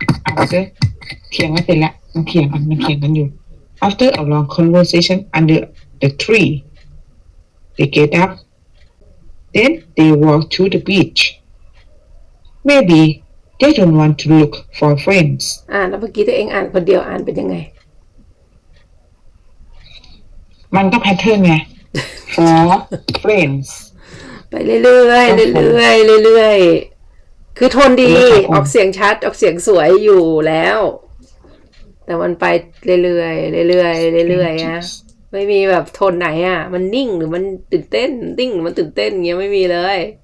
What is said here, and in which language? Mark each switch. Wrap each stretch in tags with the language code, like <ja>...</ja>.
<en>After</en> <th>เถียงไม่เป็นละมันเถียงกันอยู่</th> <en>After a long conversation under the tree, they get up. Then they walk to the beach. Maybe they don't want to look for friends.</en> <th>แล้วเมื่อกี้ตัวเองอ่านคนเดียวอ่านเป็นยังไง มันก็แพทเทิร์นไง</th> <en>for friends</en> <th>ไปเรื่อยคือโทนดีออกเสียงชัดออกเสียงสวยอยู่แล้วแต่มันไปเรื่อยนะไม่มีแบบโทนไหนมันนิ่งหรือมันตื่นเต้นนิ่งหรือมันตื่นเต้นเงี้ยไม่มีเลย</th>